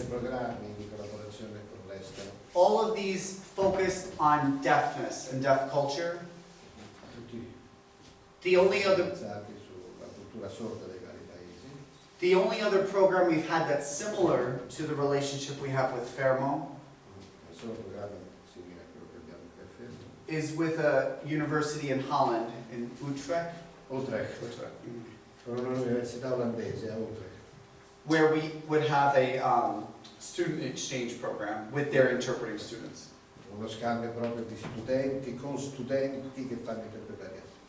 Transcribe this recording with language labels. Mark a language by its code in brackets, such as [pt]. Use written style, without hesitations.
[it] Sono dei programmi di collaborazione con l'estero. [en] all of these focused on deafness and deaf culture. [it] Tutti [en] The only other [it] pensati sulla cultura sorda dei vari paesi. [en] The only other program we've had that's similar to the relationship we have with Fermo [it] Sono programmi simili a quello che abbiamo qui a Fermo. [en] is with a university in Holland, in Utrecht, [it] Utrecht, con un'università olandese a Utrecht. [en] where we would have a student exchange program with their interpreting students. [it] Uno scambio proprio di studenti con studenti che fanno interpretariato.